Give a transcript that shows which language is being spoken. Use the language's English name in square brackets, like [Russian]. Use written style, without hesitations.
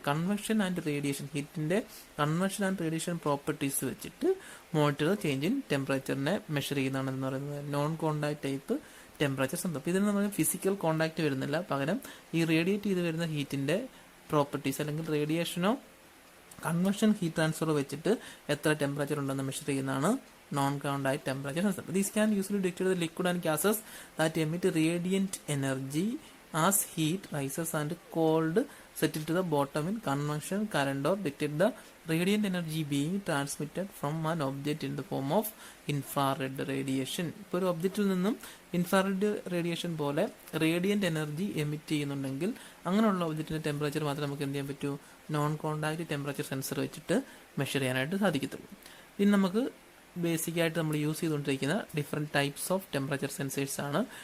[Malayalam] Convection and radiation, ഹീറ്റിൻ്റെ convection and radiation properties വെച്ചിട്ട് monitor change in ടെമ്പറേച്ചറിനെ measure ചെയ്യുന്നതാണെന്ന് പറയുന്നത് non contact type temperature sensor. അപ്പോൾ ഇതിന് നമ്മൾ physical contact വരുന്നില്ല, പകരം ഈ റേഡിയേറ്റ് ചെയ്ത് വരുന്ന ഹീറ്റിൻ്റെ പ്രോപ്പർട്ടീസ് അല്ലെങ്കിൽ റേഡിയേഷനോ കൺവെക്ഷൻ ഹീറ്റ് ട്രാൻസ്ഫർ വെച്ചിട്ട് എത്ര ടെമ്പറേച്ചർ ഉണ്ടെന്ന് മെഷർ ചെയ്യുന്നതാണ് non contact temperature sensor. [English] These can usefully detect the liquid and gases that emit radiant energy as heat rises and cold settle to the bottom in convection current, or detect the radiant energy being transmitted from an object in the form of infrared radiation. [Malayalam] ഇപ്പോൾ ഒരു ഒബ്ജക്റ്റിൽ നിന്നും infrared radiation പോലെ Radiant energy emit ചെയ്യുന്നുണ്ടെങ്കിൽ അങ്ങനെയുള്ള ഒബ്ജക്റ്റിൻ്റെ temperature മാത്രമേ നമുക്ക് എന്ത് ചെയ്യാൻ പറ്റൂ? നോൺ കോണ്ടാക്ട് ടെമ്പറേച്ചർ സെൻസർ വെച്ചിട്ട് മെഷർ ചെയ്യാനായിട്ട് സാധിക്കത്തുള്ളൂ. ഇനി നമുക്ക് ബേസിക്കായിട്ട് നമ്മൾ യൂസ് ചെയ്തുകൊണ്ടിരിക്കുന്ന different types of temperature sensors ആണ്.